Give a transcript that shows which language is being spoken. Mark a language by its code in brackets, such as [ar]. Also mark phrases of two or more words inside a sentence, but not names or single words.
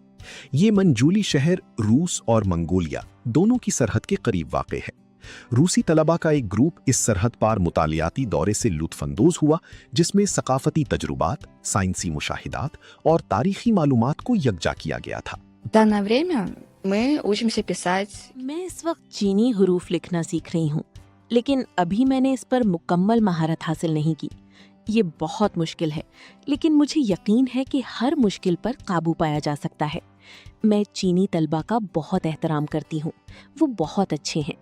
[ur] یہ منجولی شہر روس اور منگولیا دونوں کی سرحد کے قریب واقع ہے. روسی طلبہ کا ایک گروپ اس سرحد پار مطالعاتی دورے سے لطف اندوز ہوا، جس میں ثقافتی تجربات، سائنسی مشاہدات اور تاریخی معلومات کو یکجا کیا گیا تھا. [ru] В данное время мы учимся писать. [ur] میں اس وقت چینی حروف لکھنا سیکھ رہی ہوں، لیکن ابھی میں نے اس پر مکمل مہارت حاصل نہیں کی. یہ بہت مشکل ہے، لیکن مجھے یقین ہے کہ ہر مشکل پر قابو پایا جا سکتا ہے. میں چینی طلبہ کا بہت احترام کرتی ہوں، وہ بہت اچھے ہیں.